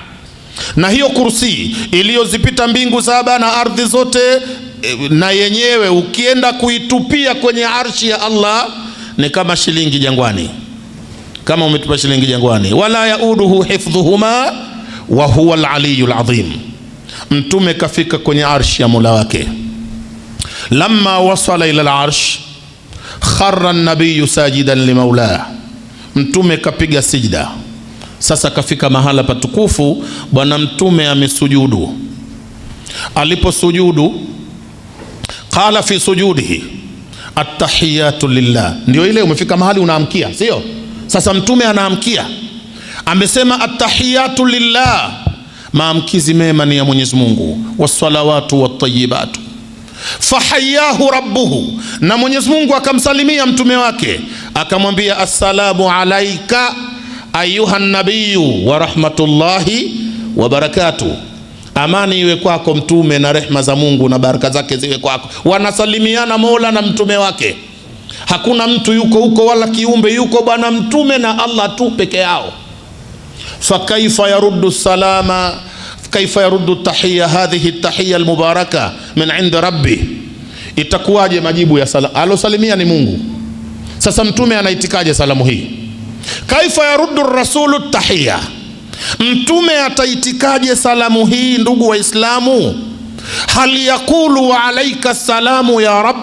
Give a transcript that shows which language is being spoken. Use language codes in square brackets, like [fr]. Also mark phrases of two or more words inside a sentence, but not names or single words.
[sw] Na hiyo kursi iliyozipita mbingu saba na ardhi zote, na yenyewe ukienda kuitupia kwenye arshi ya Allah ni kama shilingi jangwani, kama umetupa shilingi jangwani. [ar] ولا يؤوده حفظهما وهو العلي العظيم. [sw] Mtume kafika kwenye arshi ya Mola wake. [ar] لما وصل إلى العرش خر النبي ساجدا لمولاه. [sw] Mtume kapiga sijda. Sasa kafika mahala patukufu, bwana mtume amesujudu. [ar] Aliposujudu, قال في سجوده التحيات لله. [sw] Ndio ile umefika mahali unaamkia, sio? Sasa mtume anaamkia, amesema [ar] التحيات لله, [sw] maamkizi mema ni ya Mwenyezi Mungu, [ar] والصلوات والطيبات. فحياه ربه, [sw] na Mwenyezi Mungu akamsalimia mtume wake akamwambia [ar] السلام عليك أيها النبي ورحمة الله وبركاته. [sw] Amani iwe kwako mtume na rehma za Mungu na baraka zake ziwe kwako. Wanasalimiana Mola na mtume wake, hakuna mtu yuko huko wala kiumbe yuko, bwana mtume na Allah tu peke yao. [ar] فكيف يرد سلاما، كيف يرد تحية هذه تحية المباركة من عند ربي. [sw] Itakuwaje majibu ya salamu? Alosalimia ni Mungu. Sasa mtume anaitikaje salamu hii? [ar] كيف يرد رسول تحية, [sw] mtume ataitikaje salamu hii? Ndugu Waislamu, [ar] هل يقول وعليك سلام يا رب?